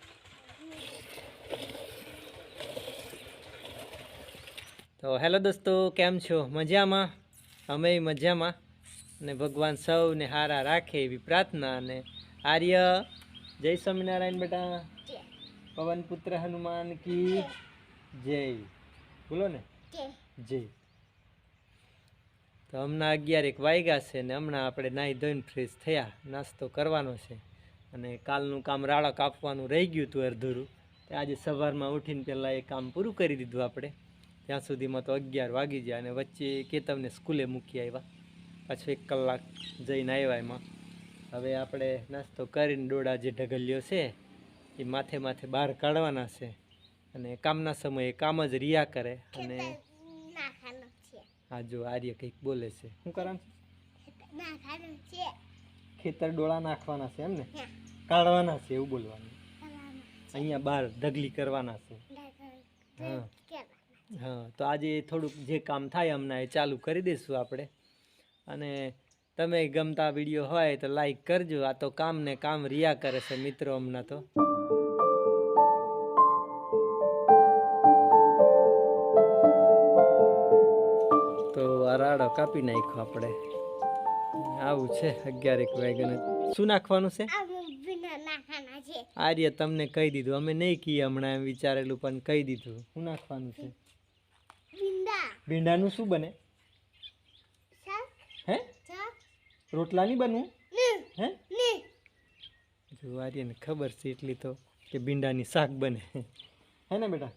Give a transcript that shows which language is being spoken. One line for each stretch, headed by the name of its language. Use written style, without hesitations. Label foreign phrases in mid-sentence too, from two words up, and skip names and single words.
Gujarati: તો હેલો દોસ્તો કેમ છો મજા માં અમે મજા માં ને ભગવાન સૌ ને હારા રાખે એવી પ્રાર્થના। ને આર્ય જય સ્વામિનારાયણ બેટા।
Hindi: पवन पुत्र हनुमान की जय बोलो
Gujarati: ને જય। તો હમને 11 વાગ્યા સે ને હમને આપણે નાહી ધોઈને ફ્રેશ થયા નાસ્તો કરવાનો છે અને કાલનું કામ રાડા કાપવાનું રહી ગયું હતું અધૂરું। તો આજ સવારમાં ઉઠીને પહેલા એ કામ પૂરું કરી દીધું આપણે। ત્યાં સુધીમાં તો 11 વાગી ગયા અને વચ્ચે કેતવને સ્કૂલે મૂકી આવ્યા પાછો 1 કલાક જઈને આવ્યા એમાં। હવે આપણે નાસ્તો કરીને ડોળા જે ઢગલિયો છે એ માથે માથે બહાર કાઢવાના છે અને કામના સમયે કામ જ રિયા કરે। અને હાં જો આર્ય કંઈક બોલે છે શું કરવાનું છે ખેતર ડોળા નાખવાના છે એમ ને કાઢવાના છે એવું બોલવાનું। અહીંયા બહાર ઢગલી કરવાના છે। હાં હાં તો આજ થોડુંક જે કામ થાય હમને એ ચાલુ કરી દઈશું આપણે। અને તમે ગમતા વિડિયો હોય તો લાઇક કરજો। આ તો કામ ને કામ રિયા કરે છે મિત્રો હમના તો। તો આ રાડો કાપી નાખ્યો આપણે। આવું છે 11 વાગ્યાને શું નાખવાનું છે આર્ય તમને કહી દીધું અમે નહીં કીએ હમણાં એમ વિચારેલું પણ કહી દીધું। શું નાખવાનું છે ભીંડાનું શું બને હે રોટલા નહીં બનવૂ હે જો આર્ય ને ખબર છે એટલી તો કે ભીંડાની શાક બને હૈ ને બેટા।